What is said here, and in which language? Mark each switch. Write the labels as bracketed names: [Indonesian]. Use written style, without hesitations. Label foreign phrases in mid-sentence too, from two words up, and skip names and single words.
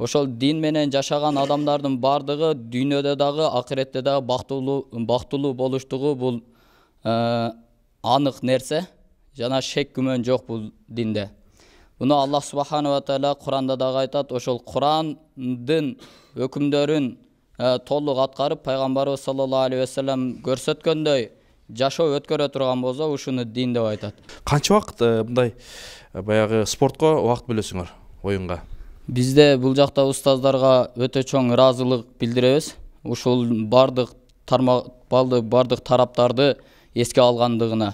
[Kyrgyz] ошол дин менен жашаган адамдардын бардыгы дүйнөдө дагы акыретте дагы бактылуу болуштугу бул анык нерсе, жана шек күмөн жок бул динде. Буну [Arabic] الله سبحانه تعالى [Kyrgyz] Куранда дагы айтат. Ошол Курандын өкүмдөрүн толук аткарып, пайгамбарыбыз [Arabic] صلى الله عليه وسلم [Kyrgyz] көрсөткөндөй жашоо өткөрө турган болсо, ушуну дин деп айтат. Канча убакыт мындай баягы спортко убакыт бөлөсүңөр, оюнга? Бизде бул жакта устаздарга өтө чоң ыраазылык билдиребиз. Ушул бардык тараптарды эске алгандыгына.